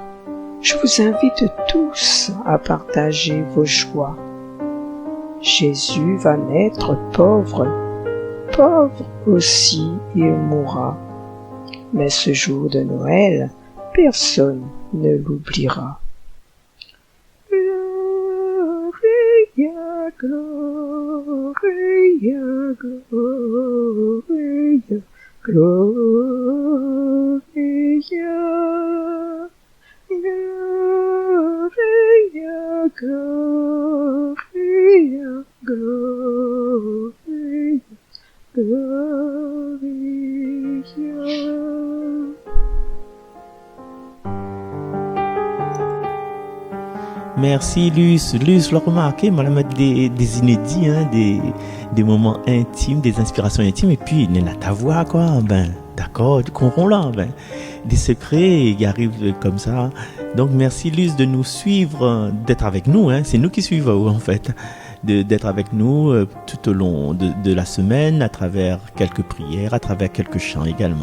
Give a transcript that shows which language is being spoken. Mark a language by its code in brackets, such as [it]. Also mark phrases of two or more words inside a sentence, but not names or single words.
[fr] Je vous invite tous à partager vos joies. Jésus va naître pauvre, pauvre aussi il mourra. Mais ce jour de Noël, personne ne l'oubliera. [la] Gloria, Gloria, Gloria, Gloria, Gloria, Gloria, Gloria, Gloria. [fr] Merci Luce. Luce, l'a remarqué, moi, mettre des inédits, hein, des moments intimes, des inspirations intimes, et puis il y a ta voix, quoi. Ben, d'accord, tu comprends là, ben, des secrets qui arrivent comme ça. Donc merci Luce de nous suivre, d'être avec nous, hein. C'est nous qui suivons en fait, d'être avec nous tout au long de la semaine, à travers quelques prières, à travers quelques chants également.